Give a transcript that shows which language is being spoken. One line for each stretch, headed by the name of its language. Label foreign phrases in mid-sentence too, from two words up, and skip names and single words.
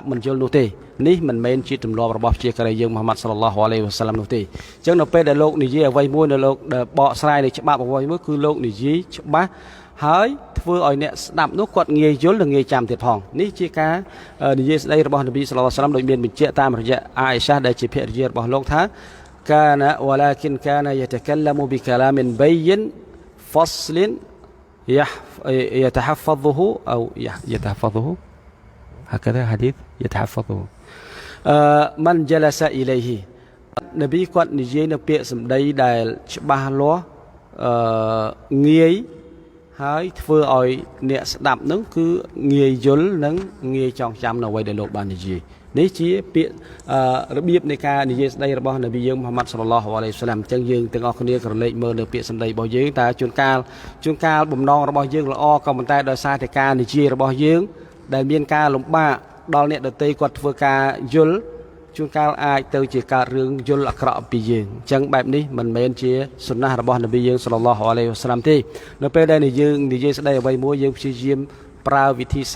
Khmer: មិនយល់នោះទេនេះមិនមែនជាទម្លាប់របស់ព្យាការីយើងមហាម៉ាត់
Arabic: صلى الله عليه وسلم
Khmer: នោះទេអញ្ចឹងនៅពេលដែលលោកនិយាយអ្វីមួយនៅលោកដែលបកស្រាយនៃច្បាប់អ្វីមួយគឺលោកនិយាយច្បាស់ហើយធ្វើឲ្យអ្នកស្ដាប់នោះគាត់ងាយយល់និងងាយចាំទៀតផងនេះជាការនិយាយស្ដីរបស់នប៊ី
Arabic: صلى الله عليه وسلم
Khmer: ដោយមានបញ្ជាក់តាមរយៈអាអ៊ីសាដែលជាភរិយារបស់លោកថា
Arabic: كان ولكن كان يتكلم بكلام بين فصل يتحفظه أو يتحفظه هكذا حديث يتحفظه من جلس إليه
Khmer: នប៊ីគាត់និយាយនៅពាក្យសម្ដីដែលច្បាស់លាស់ងាយហើយធ្វើឲ្យអ្នកស្ដាប់នឹងគឺងាយយល់និងងាយច ងចាំនៅអ្វីដែលលោកបាននិយាយនេះជាពាក្យរបៀបនៃការនិយាយស្ដីរបស់នប៊ីយើងមហាម៉ាត់
Arabic: صلى الله عليه وسلم
Khmer: អញ្ចឹងយើងទាំងអស់គ្នាក្រឡេកមើលនៅពាក្យសម្ដីរបស់យើងតើជួនកាលបំណងរបស់យើងល្អក៏ប៉ុន្តែដោយសារតែការនិយាយរបស់យើងដែលមានការលំបាកដល់អ្នកដទៃគាត់ធ្វើការយល់ជួនកាលអាចទៅជាកើតរឿងយល់អាក្រក់អំពីយើងអញ្ចឹងបែបនេះមិនមែនជាសុណារបស់នប៊ីយើង
Arabic: صلى الله عليه وسلم
Khmer: ទេនៅពេលដែលយើងនិយាយស្ដីអ្វីមួយយើងព្យាយាមប្រើវិធីសា